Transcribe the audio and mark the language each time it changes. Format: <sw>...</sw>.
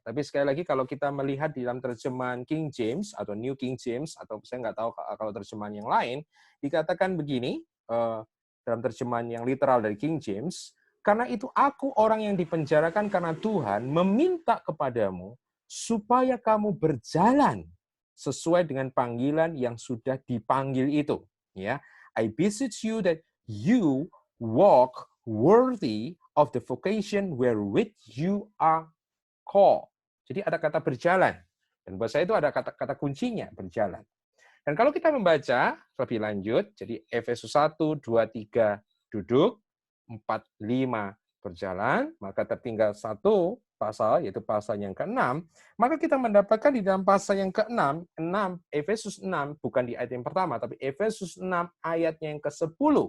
<id>Tapi sekali lagi kalau kita melihat di dalam terjemahan King James atau New King James, atau saya nggak tahu kalau terjemahan yang lain, dikatakan begini, dalam terjemahan yang literal dari King James, karena itu aku orang yang dipenjarakan karena Tuhan meminta kepadamu supaya kamu berjalan sesuai dengan panggilan yang sudah dipanggil itu.</id> <en>Ya, I beseech you that you walk worthy of the vocation wherewith you are called.</en> <id>Jadi ada kata berjalan. Dan buat saya itu ada kata kuncinya, berjalan. Dan kalau kita membaca lebih lanjut, jadi Efesus 1, 2, 3 duduk, 4, 5 berjalan, maka tertinggal satu pasal, yaitu pasal yang ke-6, maka kita mendapatkan di dalam pasal yang ke-6, Efesus 6, bukan di ayat yang pertama, tapi Efesus 6 ayatnya yang ke-10.</id>